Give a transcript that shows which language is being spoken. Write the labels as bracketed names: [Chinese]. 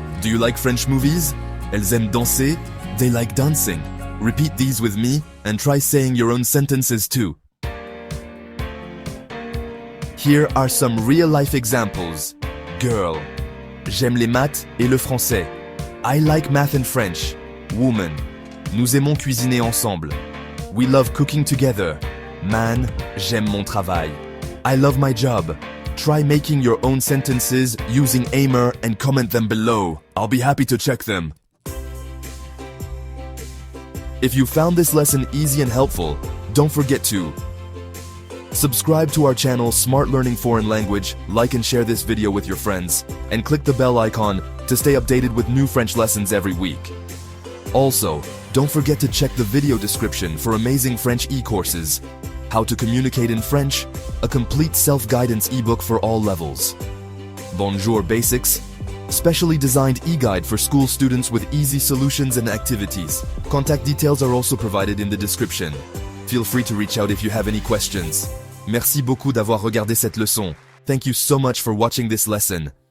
[English] Do you like French movies? [French] Elles aiment danser. [English] They like dancing. Repeat these with me and try saying your own sentences too. Here are some real-life examples. Girl. [French] J'aime les maths et le français. [English] I like math and French. [French] Woman. Nous aimons cuisiner ensemble. [English] We love cooking together. Man. [French] J'aime mon travail. [English] I love my job. Try making your own sentences using AIMER and comment them below. I'll be happy to check them. If you found this lesson easy and helpful, don't forget to subscribe to our channel Smart Learning Foreign Language, like and share this video with your friends, and click the bell icon to stay updated with new French lessons every week. Also, don't forget to check the video description for amazing French e-courses, How to Communicate in French, a complete self-guidance ebook for all levels. Bonjour Basics, specially designed e-guide for school students with easy solutions and activities. Contact details are also provided in the description. Feel free to reach out if you have any questions. [French] Merci beaucoup d'avoir regardé cette leçon. [English] Thank you so much for watching this lesson.